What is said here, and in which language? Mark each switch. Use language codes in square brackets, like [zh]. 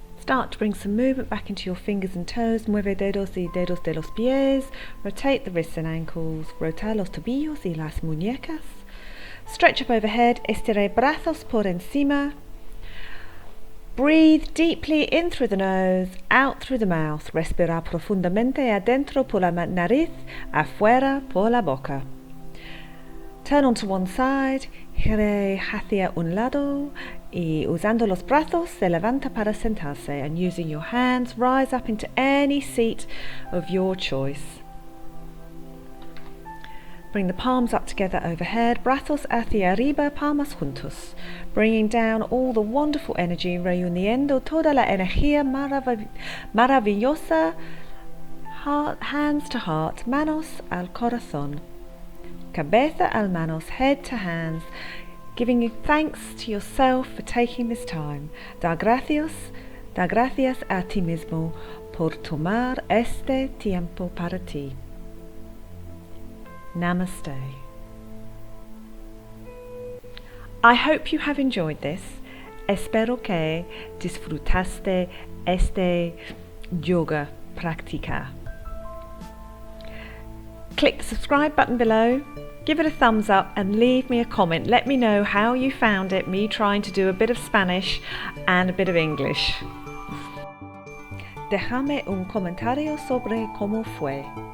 [en] Start to bring some movement back into your fingers and toes. [es] Mueve dedos y dedos de los pies. [en] Rotate the wrists and ankles. [es] Rotar los tobillos y las muñecas. [en] Stretch up overhead. [es] Estire brazos por encima. [en] Breathe deeply in through the nose, out through the mouth. [es] Respira profundamente adentro por la nariz, afuera por la boca. [en] Turn onto one side, [es] gire hacia un lado y usando los brazos se levanta para sentarse, [en] and using your hands rise up into any seat of your choice. Bring the palms up together overhead, [es] brazos hacia arriba, palmas juntos. [en] Bringing down all the wonderful energy, [es] reuniendo toda la energía maravillosa, [en] hands to heart, [es] manos al corazón. Cabeza al manos, [en] head to hands, giving you thanks to yourself for taking this time. [es] Da gracias a ti mismo por tomar este tiempo para ti. Namaste. [en] I hope you have enjoyed this. [es] Espero que disfrutaste este yoga práctica. [en] Click the subscribe button below, give it a thumbs up and leave me a comment. Let me know how you found it, me trying to do a bit of Spanish and a bit of English. [es] Déjame un comentario sobre cómo fue.